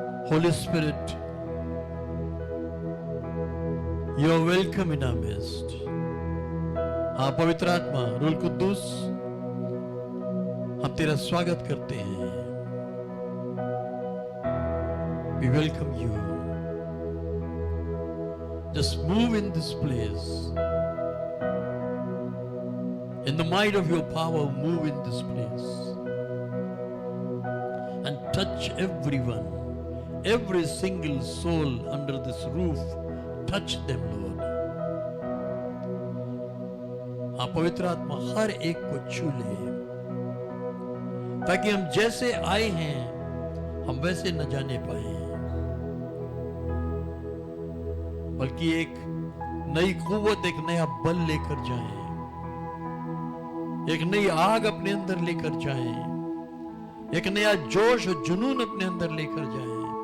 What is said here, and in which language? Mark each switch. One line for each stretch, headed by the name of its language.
English: Holy Spirit, you are welcome in our midst.
Hindi: हाँ पवित्र आत्मा, रूल कुद्दूस, हम तेरा स्वागत करते हैं।
English: We welcome you. Just move in this place. In the might of your power, move in this place. And touch everyone, every single soul under this roof. Touch them, Lord.
Hindi: हाँ पवित्र आत्मा, हर एक को छू ले, ताकि हम जैसे आए हैं, हम वैसे न जाने पाए, बल्कि एक नई कुव्वत, एक नया बल लेकर जाएं, एक नई आग अपने अंदर लेकर जाएं, एक नया जोश और जुनून अपने अंदर लेकर जाएं,